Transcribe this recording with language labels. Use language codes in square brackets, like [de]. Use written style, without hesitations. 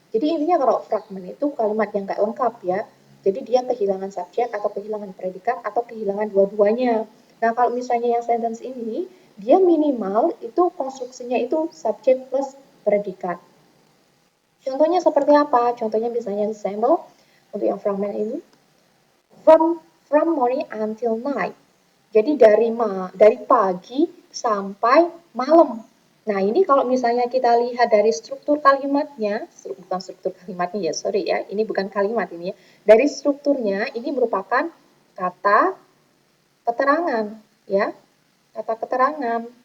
[id] Jadi intinya kalau fragment itu kalimat yang nggak lengkap ya. Jadi dia kehilangan subjek atau kehilangan predikat atau kehilangan dua-duanya. Nah kalau misalnya yang sentence ini dia minimal itu konstruksinya itu subjek plus predikat. Contohnya seperti apa? Contohnya misalnya sampel untuk yang fragment ini. [en] From morning until night. [id] Jadi dari pagi sampai malam. Nah, ini kalau misalnya kita lihat dari struktur kalimatnya, bukan struktur kalimatnya ya, sorry ya, ini bukan kalimat ini ya. Dari strukturnya ini merupakan kata keterangan ya. Kata keterangan.